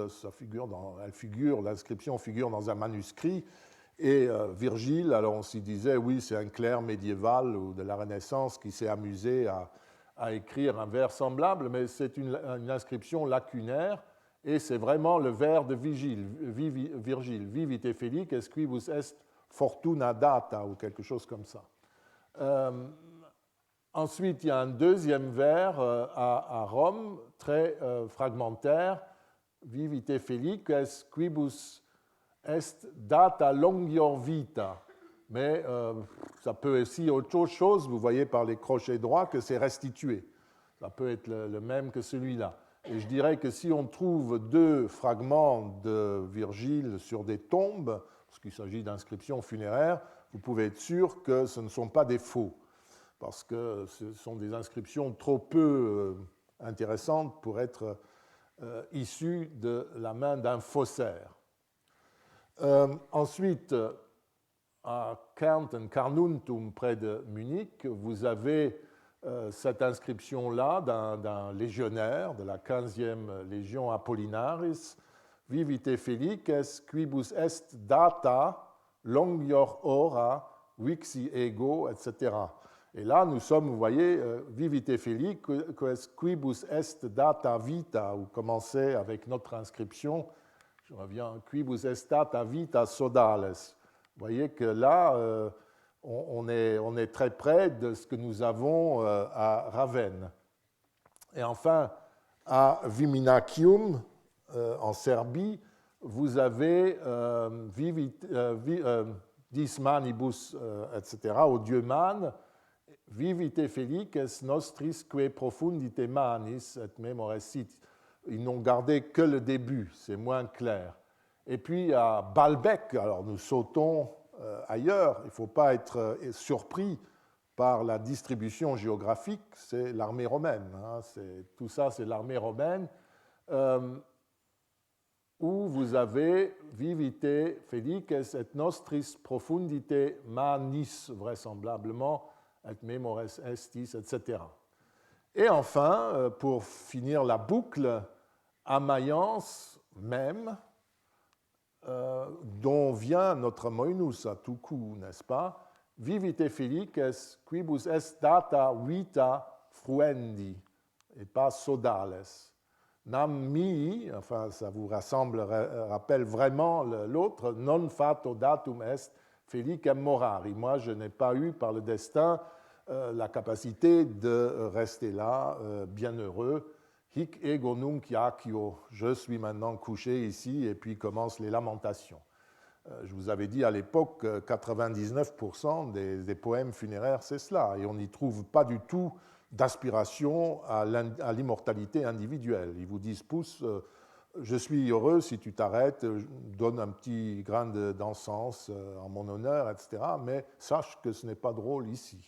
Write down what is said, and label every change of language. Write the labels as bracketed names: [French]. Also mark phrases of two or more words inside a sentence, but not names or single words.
[French] l'inscription figure dans un manuscrit, et Virgile, alors on s'y disait, oui, c'est un clerc médiéval ou de la Renaissance qui s'est amusé à écrire un vers semblable, mais c'est une inscription lacunaire, et c'est vraiment le vers de Virgile, [Latin] Vivite felices quibus est fortuna data, [French] ou quelque chose comme ça. Ensuite, il y a un deuxième vers à Rome, très fragmentaire, [Latin] Vivite felices quibus est data longior vita. [French] Mais ça peut aussi être autre chose, vous voyez par les crochets droits que c'est restitué. Ça peut être le même que celui-là. Et je dirais que si on trouve 2 fragments de Virgile sur des tombes, parce qu'il s'agit d'inscriptions funéraires, vous pouvez être sûr que ce ne sont pas des faux, parce que ce sont des inscriptions trop peu intéressantes pour être issues de la main d'un faussaire. Ensuite, à Kärnten, Carnuntum, près de Munich, vous avez cette inscription-là d'un légionnaire de la 15e légion Apollinaris, [Latin] Vivite felices quibus est data longior hora vixi ego, [French] etc. Et là, nous sommes, vous voyez, [Latin] Vivite felices quibus est data vita, [French] ou commencez avec notre inscription, je reviens, [Latin] quibus est data vita sodales. [French] Vous voyez que là, on est très près de ce que nous avons à Ravenne. Et enfin, à Viminacium, en Serbie, vous avez [Latin] dis manibus, [French] etc., au dieu Man, [Latin] Vivite felices nostris que profundite manis et memores sit. [French] Ils n'ont gardé que le début, c'est moins clair. Et puis à Baalbek, alors nous sautons ailleurs, il ne faut pas être surpris par la distribution géographique, c'est l'armée romaine. Tout ça, c'est l'armée romaine, où vous avez [Latin] Vivite felices et nostris profundite manis, [French] vraisemblablement, et [Latin] memores estis, [French] etc. Et enfin, pour finir la boucle, à Mayence même, dont vient notre Moinus à tout coup, n'est-ce pas? [Latin] Vivite felices quibus est data vita fruendi, [French] et pas [Latin] sodales. nam mihi, [French] enfin ça vous rappelle vraiment l'autre, [Latin] non fato datum est felicem morari. [French] Moi, je n'ai pas eu par le destin la capacité de rester là, bienheureux. [Latin] Hic ego nunc iaccio, [French] je suis maintenant couché ici, et puis commencent les lamentations. Je vous avais dit à l'époque que 99% des poèmes funéraires, c'est cela, et on n'y trouve pas du tout d'aspiration à l'immortalité individuelle. Ils vous disent, Pousse, je suis heureux si tu t'arrêtes, donne un petit grain d'encens en mon honneur, etc., mais sache que ce n'est pas drôle ici.